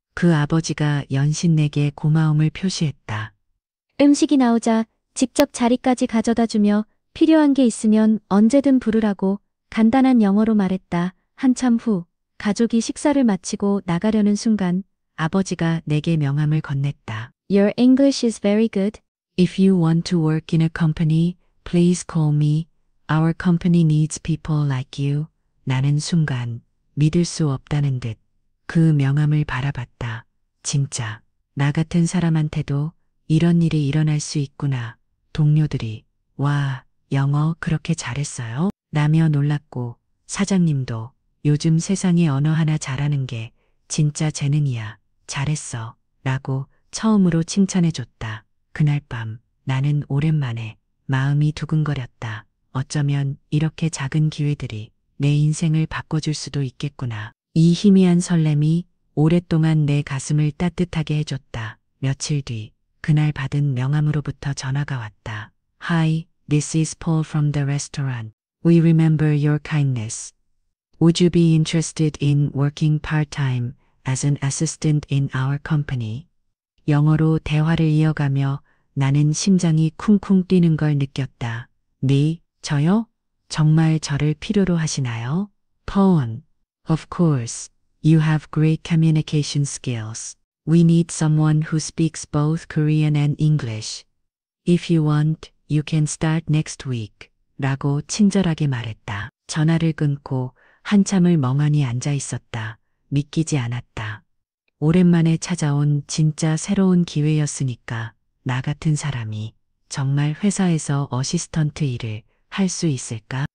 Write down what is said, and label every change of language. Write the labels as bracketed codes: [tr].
[ko] 그 아버지가 연신 내게 고마움을 표시했다. 음식이 나오자 직접 자리까지 가져다 주며 필요한 게 있으면 언제든 부르라고 간단한 영어로 말했다. 한참 후 가족이 식사를 마치고 나가려는 순간 아버지가 내게 명함을 건넸다. [en] Your English is very good. If you want to work in a company, please call me. Our company needs people like you. [ko] 나는 순간 믿을 수 없다는 듯 그 명함을 바라봤다. 진짜 나 같은 사람한테도 이런 일이 일어날 수 있구나. 동료들이 와, 영어 그렇게 잘했어요? 라며 놀랐고 사장님도 요즘 세상에 언어 하나 잘하는 게 진짜 재능이야. 잘했어. 라고 처음으로 칭찬해줬다. 그날 밤 나는 오랜만에 마음이 두근거렸다. 어쩌면 이렇게 작은 기회들이 내 인생을 바꿔줄 수도 있겠구나. 이 희미한 설렘이 오랫동안 내 가슴을 따뜻하게 해줬다. 며칠 뒤 그날 받은 명함으로부터 전화가 왔다. [en] Hi, this is Paul from the restaurant. We remember your kindness. Would you be interested in working part-time as an assistant in our company? [ko] 영어로 대화를 이어가며 나는 심장이 쿵쿵 뛰는 걸 느꼈다. 네, 저요? 정말 저를 필요로 하시나요? [en] Paul, of course. You have great communication skills. We need someone who speaks both Korean and English. If you want, you can start next week. [ko] 라고 친절하게 말했다. 전화를 끊고 한참을 멍하니 앉아 있었다. 믿기지 않았다. 오랜만에 찾아온 진짜 새로운 기회였으니까 나 같은 사람이 정말 회사에서 어시스턴트 일을 할 수 있을까?